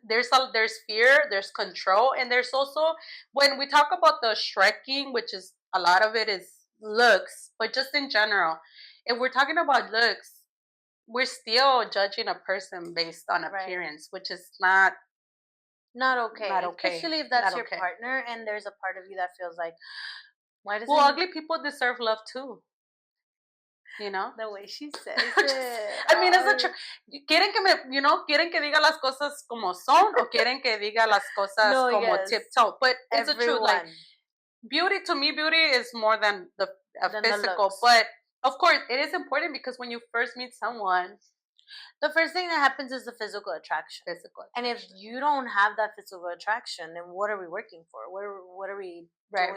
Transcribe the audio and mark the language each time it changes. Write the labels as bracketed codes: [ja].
[en] There's fear, there's control, and there's also, when we talk about the Shreking, which is, a lot of it is looks, but just in general, if we're talking about looks, we're still judging a person based on appearance, which is not okay. Especially if that's your partner, and there's a part of you that feels like, why does ugly people deserve love too? The way she says it. I mean, it's the truth. [es] ¿Quieren que diga las cosas como son, o quieren que diga las cosas como tiptoe? [en] But it's the truth. Like, beauty is more than the physical. But of course, it is important, because when you first meet someone, the first thing that happens is the physical attraction. And if you don't have that physical attraction, then what are we working for? What are we doing?